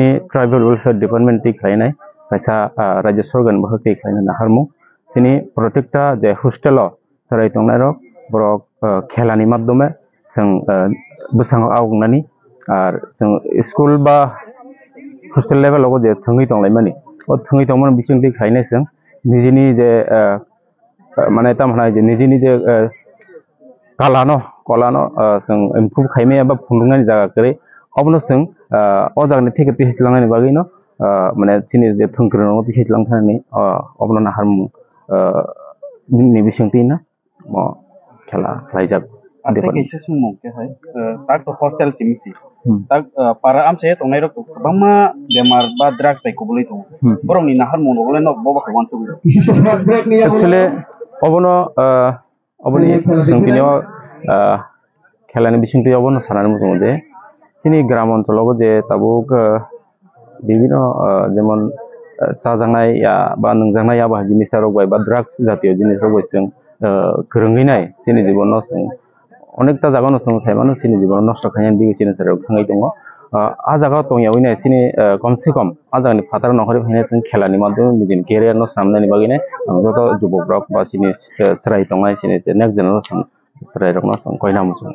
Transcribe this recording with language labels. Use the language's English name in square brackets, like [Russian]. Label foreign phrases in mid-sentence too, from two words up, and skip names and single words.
[Bodo] ट्राइबल वेलफेयर डिपार्टमेंट ति खायनाय पैसा राज्य सरकार बहकै खायना नाहारमु सिनि प्रत्येकटा जे हॉस्टेल सराय तंनाय रक बरक खेलानि माध्यमे जों बोसांग आवगनानि आर जों स्कूल बा हॉस्टेल लेवल आव जे थंगै तंलाय मानि ओ थंगै तंमोन बिसिंति खायनाय जों निजिनि जे माने तामहानाय जे निजिनि जे कलानो जों इम्प्रुव खायमे बा फुंदुंनानि जागा करे अबनो जों अजागनि टिकेट हितलांनायनि बागैनो माने सिनि जे थंग्रोनो हितलां थानानै अबनो नाहारमु नि बिसिंतिना म खेला खायजाब आदेकेसे सुमु के है ताक हॉस्टेल सिमिसि ताक पारा आमसे तंनाय रक बामा बेमार बा ड्रग्स बाय कोबलै दं बरंनि नाहार मनोगले न बबा खवानसु एक्चुअली अबनो अबनि संकिनियाव खेलानि बिसिंति अबनो सानानै मोजां जे सिनि ग्राम अञ्चलाव जे ताबुक [Bangla] বিভিন্ন যেমন [Bodo] চাজাंनाय बा नोंजांनाय आबा जिनिस रगबाय बा ड्राग्स जातीय जिनिस रगबाय जों गोरोङैनाय सिनि जीवनाव जों अनेकता जागानो जों साइमानो सिनि जीवन नष्ट खायनायनि बिगिसिनि साराव थाङै दङ आ जागा तंयावैनाय सिनि कमसे कम आ जागानि फातार नखरै फायनाय जों खेलानि माध्यम निजिनि केरियार न सामनायनि बागैने जत जुबकरक बा सिनि सराय तंनाय सिनि [English] next generation [Bodo] सराय रकना जों कयना मुसुं